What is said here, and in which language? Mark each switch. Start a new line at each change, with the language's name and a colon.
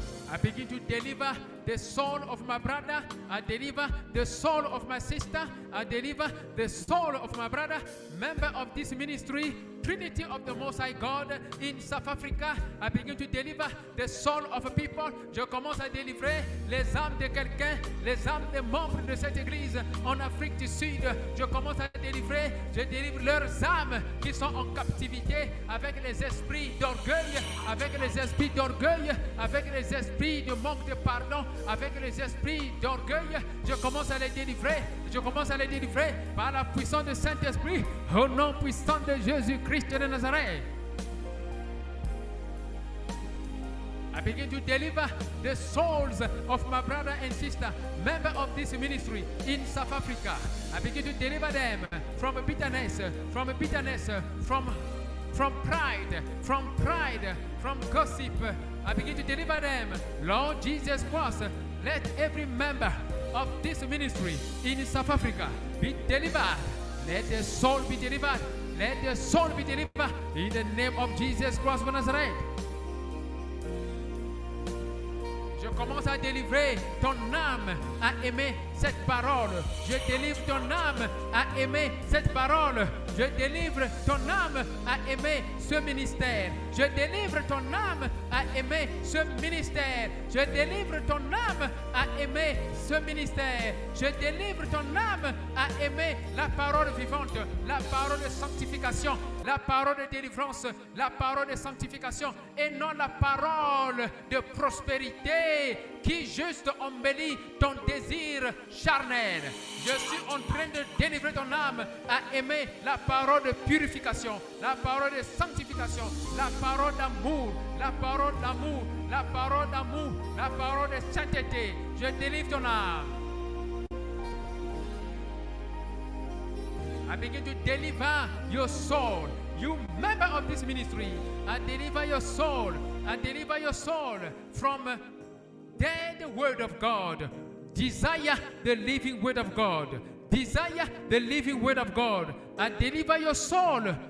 English: I begin to deliver the soul of my brother. I deliver the soul of my sister. I deliver the soul of my brother, member of this ministry, Trinity of the Most High God in South Africa. I begin to deliver the soul of a people.
French: Je commence à délivrer les âmes de quelqu'un, les âmes des membres de cette église en Afrique du Sud. Je commence à délivrer, je délivre leurs âmes qui sont en captivité avec les esprits d'orgueil, avec les esprits d'orgueil, avec les esprits de manque de pardon, avec les esprits d'orgueil. Je commence à les délivrer. Je commence à les délivrer par la puissance du Saint-Esprit au nom puissant de Jésus-Christ de Nazareth.
English: I begin to deliver the souls of my brother and sister, member of this ministry in South Africa. I begin to deliver them from bitterness, from pride, from gossip. I begin to deliver them. Lord Jesus Christ, let every member of this ministry in South Africa be delivered. Let their soul be delivered. Let their soul be delivered in the name of Jesus Christ of Nazareth.
French: Je commence à délivrer ton âme à aimer cette parole. Je délivre ton âme à aimer cette parole. Je délivre ton âme à aimer ce ministère. Je délivre ton âme à aimer ce ministère. Je délivre ton âme à aimer ce ministère. Je délivre ton âme à aimer la parole vivante, la parole de sanctification, la parole de délivrance, la parole de sanctification et non la parole de prospérité qui juste embellit ton désir charnel. Je suis en train de délivrer ton âme à aimer la parole de purification, la parole de sanctification, la parole d'amour, la parole d'amour, la parole d'amour, la parole de sainteté. Je délivre ton âme.
English: I begin to deliver your soul. You member of this ministry, I deliver your soul. I deliver your soul from dead word of God. Desire the living word of God. Desire the living word of God. I deliver your soul